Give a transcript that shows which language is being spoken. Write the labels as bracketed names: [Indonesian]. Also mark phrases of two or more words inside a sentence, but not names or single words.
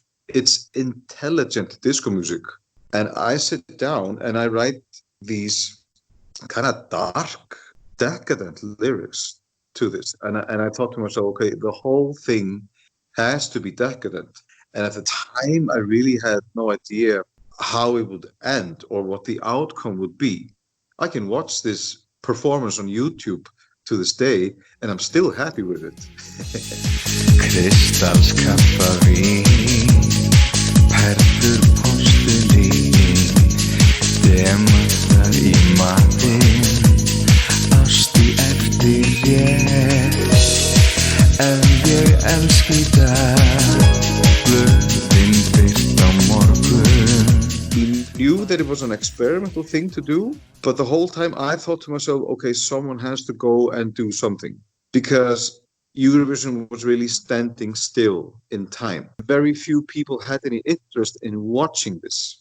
[English] It's intelligent disco music, and I sit down and I write these kind of dark, decadent lyrics to this, and I thought to myself, okay, the whole thing has to be decadent. And at the time, I really had no idea how it would end or what the outcome would be. I can watch this performance on YouTube to this day, and I'm still happy with it. [Icelandic] Kristallskappa vín, perlur postulín, demantar í matinn, ást í eftirrétt, ef ég elski dag, blöðin birt á morgun. [English] He knew that it was an experimental thing to do, but the whole time I thought to myself, okay, someone has to go and do something, because Eurovision was really standing still in time. Very few people had any interest in watching this.